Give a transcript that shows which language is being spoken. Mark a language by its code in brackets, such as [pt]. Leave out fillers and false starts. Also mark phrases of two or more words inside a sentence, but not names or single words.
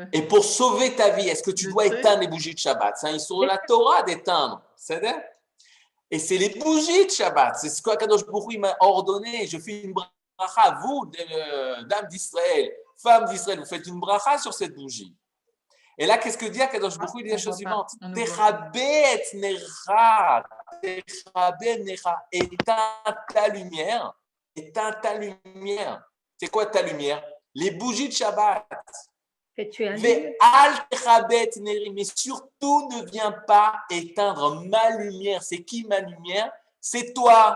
[fr] Et pour sauver ta vie, est-ce que tu dois éteindre les bougies de Shabbat? Ils sont dans la Torah d'éteindre. C'est-à-dire? Et c'est les bougies de Shabbat. C'est ce qu'Akadosh Baruch Hu m'a ordonné. Je fais une bracha, vous, dames d'Israël, femmes d'Israël, vous faites une bracha sur cette bougie. Et là, qu'est-ce que dit Akadosh Baruch Hu? Il dit la chose suivante. [he] תכבה את נרך. תכבה את נרך. [fr] Éteins ta lumière. Éteins ta lumière. C'est quoi ta lumière? Les bougies de Shabbat. Mais surtout ne viens pas éteindre ma lumière. C'est qui ma lumière? C'est toi.